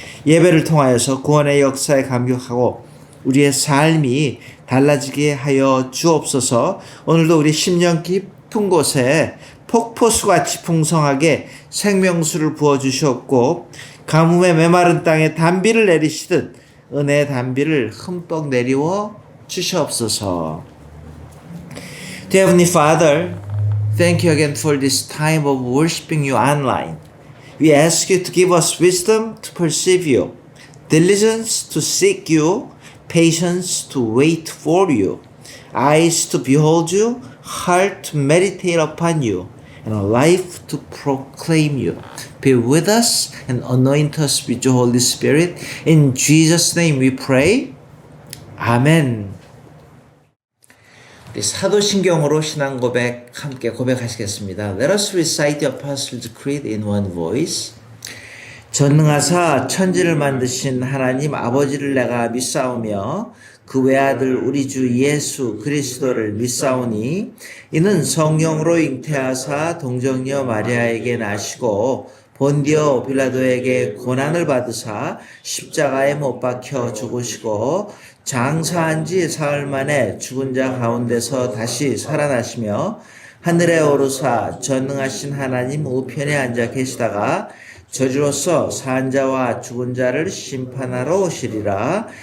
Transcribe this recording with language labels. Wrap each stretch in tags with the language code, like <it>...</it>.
<ko>예배를 통하여서 구원의 역사에 감격하고 우리의 삶이 달라지게 하여 주옵소서. 오늘도 우리 심령 깊은 곳에 폭포수같이 풍성하게 생명수를 부어주시옵고 가뭄에 메마른 땅에 단비를 내리시듯 은혜의 단비를 흠뻑 내리워 주시옵소서.</ko> <en>Dear Heavenly Father, thank you again for this time of worshiping you online. We ask you to give us wisdom to perceive you, diligence to seek you, patience to wait for you, eyes to behold you, heart to meditate upon you, and a life to proclaim you. Be with us and anoint us with your Holy Spirit. In Jesus' name we pray. 아멘.</en> <ko>우리 사도신경으로 신앙 고백 함께 고백하시겠습니다.</ko> <en>Let us recite the Apostles' Creed in one voice.</en> <ko>전능하사 천지를 만드신 하나님 아버지를 내가 믿사오며 그 외아들 우리 주 예수 그리스도를 믿사오니 이는 성령으로 잉태하사 동정녀 마리아에게 나시고 본디오 빌라도에게 고난을 받으사 십자가에 못 박혀 죽으시고 장사한 지 사흘 만에 죽은 자 가운데서 다시 살아나시며 하늘에 오르사 전능하신 하나님 우편에 앉아 계시다가 저주로서 산 자와 죽은 자를 심판하러 오시리라.</ko>